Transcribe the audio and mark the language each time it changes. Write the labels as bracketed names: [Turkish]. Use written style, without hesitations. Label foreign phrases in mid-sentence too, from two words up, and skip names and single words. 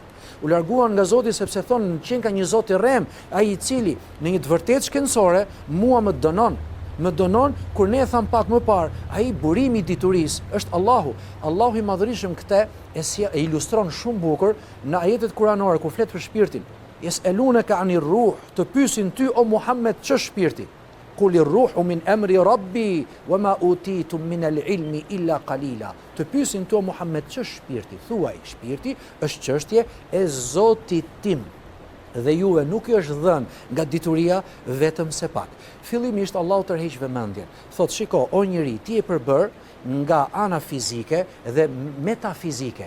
[Albanian] U larguan nga Zoti sepse thonë që ka një Zot i rrem, ai i cili në një të vërtetë shkencore mua më dënon. Më dënon kur ne tham pak më parë, ai burimi i diturisë është Allahu. Allahu i madhërisëm këtë e ilustron shumë bukur në ajetet kuranore kur flet për shpirtin. [Arabic] يسألونك عن الروح, [Albanian] të pyesin ty o Muhammed ç'është shpirti. [Arabic] قل الروح من أمر ربي وما أوتيتم من العلم إلا قليلا. [Albanian] Të pyesin ty o Muhammed ç'është shpirti. Thuaj, shpirti është çështje e Zotit tim. Dhe juve nuk ju është dhënë nga dituria vetëm se pak. Fillimisht Allahu tërheq vëmendjen. Thot, shiko, o njeri, ti je përbër nga ana fizike dhe metafizike.